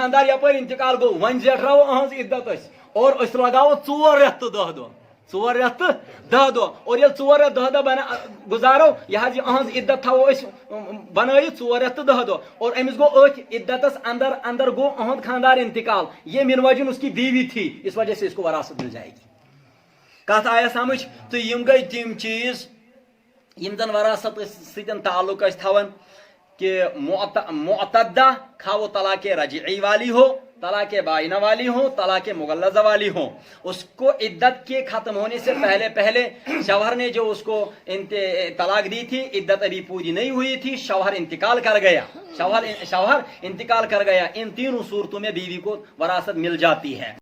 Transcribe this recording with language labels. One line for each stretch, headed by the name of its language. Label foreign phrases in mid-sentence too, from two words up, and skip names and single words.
Kashmiri: خاندار یپٲرۍ انتقال گوٚو وۄنۍ زیٹھراوو أہنٛز عدت أسۍ اور أسۍ لگاوو 4 رٮ۪تھ تہٕ 10 دۄہ 4 رٮ۪تھ تہٕ 10 دۄہ اور ییٚلہِ 4 رٮ۪تھ 10 دۄہ گزارو یہ حظ یہ أہنٛز عدت تھاوو أسۍ بنٲیِتھ 4 رٮ۪تھ تہٕ 10 دۄہ اور أمِس گوٚو أتھۍ عدتس اندر اندر گوٚو أہنٛد خاندار انتقال یہ من وجہ
Urdu: اس کی بیوی تھی اس وجہ سے اس کو وراثت مل جائے گی
Kashmiri: کتھ آیا سمجھ تو یم گئی تم چیز یم زن وراثت سۭتۍ تعلق ٲسۍ تھاوان کہ
Urdu: معتدہ خواہ وہ طلاق رجعی والی ہو طلاق بائنہ والی ہو طلاق مغلظہ والی ہو اس کو عدت کے ختم ہونے سے پہلے شوہر نے جو اس کو طلاق دی تھی عدت ابھی پوری نہیں ہوئی تھی شوہر انتقال کر گیا شوہر انتقال کر گیا ان تینوں صورتوں میں بیوی کو وراثت مل جاتی ہے.